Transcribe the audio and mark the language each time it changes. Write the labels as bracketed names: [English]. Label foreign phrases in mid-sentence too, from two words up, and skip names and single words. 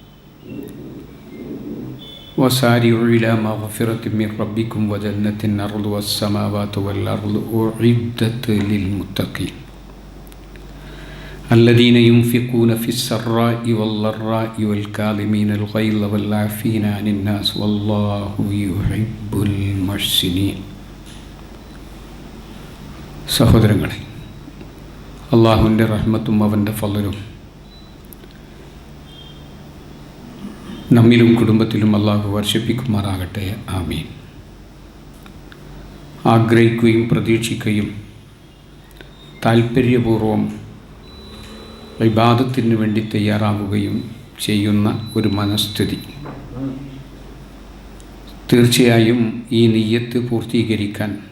[Arabic] وسارعوا إلى مغفرة من ربكم وجنة أرضها السماوات والأرض أعدت للمتقين الذين ينفقون في السراء والضراء والكاظمين الغيظ والعافين عن الناس والله يحب المحسنين. [Malayalam] സഹോദരങ്ങളെ, അള്ളാഹുവിൻ്റെ റഹ്മത്തും അവൻ്റെ ഫളലും നമ്മിലും കുടുംബത്തിലും അള്ളാഹു വർഷിപ്പിക്കുമാറാകട്ടെ. ആമീൻ. ആഗ്രഹിക്കുകയും പ്രതീക്ഷിക്കുകയും താൽപ്പര്യപൂർവം ഇബാദത്തിന് വേണ്ടി തയ്യാറാവുകയും ചെയ്യുന്ന ഒരു മനസ്ഥിതി തീർച്ചയായും ഈ നിയ്യത്ത് പൂർത്തീകരിക്കാൻ